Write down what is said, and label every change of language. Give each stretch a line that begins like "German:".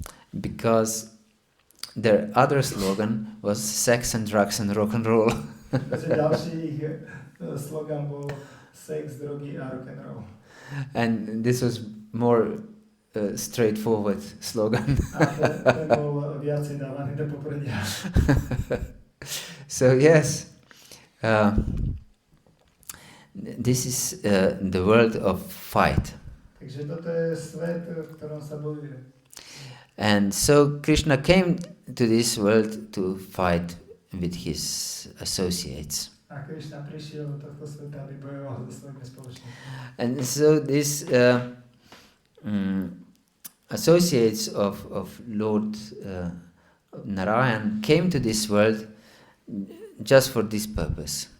English: Because their other slogan was sex and drugs and rock and roll.
Slovak: Takže ďalší ich slogan bol sex, drogy a rock and roll.
English: And this was more straightforward slogan.
Slovak: A ten bol viacej dávaný do popredia.
English: So yes, this is the world of fight.
Slovak: Takže toto je svet, v ktorom sa bojuje.
English: And so Krishna came to this world to fight with his associates.
Slovak: A Krishna prišiel do tohto sveta, aby bojoval so svojimi spoločníkmi.
English: And so these associates of Lord Narayan came to this world just for this purpose.